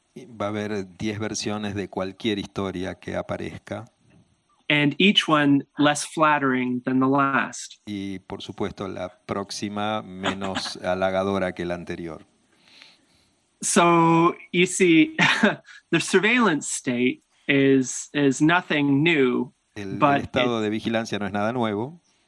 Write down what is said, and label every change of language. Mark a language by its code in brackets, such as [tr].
[es] Va a haber 10 versiones de cualquier historia que aparezca. [en] And each one less flattering than the last. [es] Y por supuesto la próxima menos halagadora que la anterior. [en] So you see, the surveillance state is nothing new. [es] El estado de vigilancia no es nada nuevo.